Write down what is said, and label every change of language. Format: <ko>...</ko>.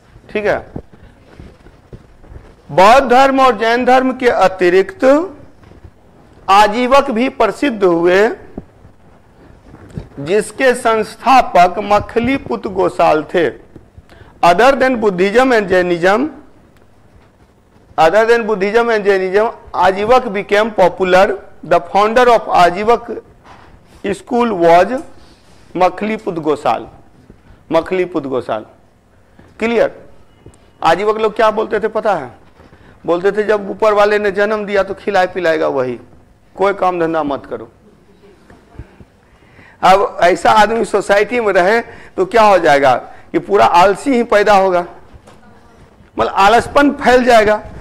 <hi>ठीक है, बौद्ध धर्म और जैन धर्म के अतिरिक्त आजीवक भी प्रसिद्ध हुए, जिसके संस्थापक मखलीपुत्र गोसाल थे।</hi> <en>Other than Buddhism and Jainism, other than Buddhism and Jainism, Ajivak became popular. The founder of Ajivak school was Mukhliput Gosal. Mukhliput Gosal. Clear?</en> <hi>आजीवक लोग क्या बोलते थे पता है? बोलते थे जब ऊपर वाले ने जन्म दिया तो खिलाए पिलाएगा वही, कोई काम धंधा मत करो। अब ऐसा आदमी सोसाइटी में रहे तो क्या हो जाएगा कि पूरा आलसी ही पैदा होगा, मतलब आलसपन फैल जाएगा।</hi>